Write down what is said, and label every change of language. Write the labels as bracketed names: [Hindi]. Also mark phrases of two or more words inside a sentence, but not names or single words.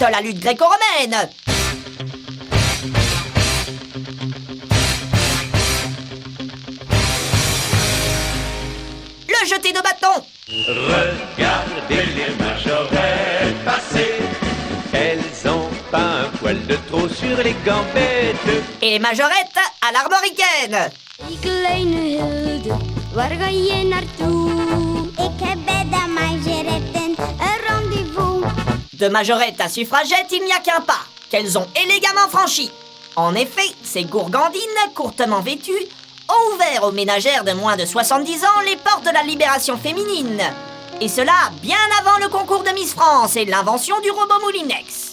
[French] de la lutte gréco-romaine, le jeté de bâton, Regardez les majorettes passer. Elles ont pas un poil de trop sur les gambettes. et les majorettes à l'armoricaine. [Dutch] Die kleine Hilde, waar ga je naartoe? Ik heb bij de majoretten een rendez-vous. [French] De majorette à suffragette, il n'y a qu'un pas, qu'elles ont élégamment franchi. En effet, ces gourgandines, courtement vêtues, ont ouvert aux ménagères de moins de 70 ans les portes de la libération féminine. Et cela bien avant le concours de Miss France et l'invention du robot Moulinex.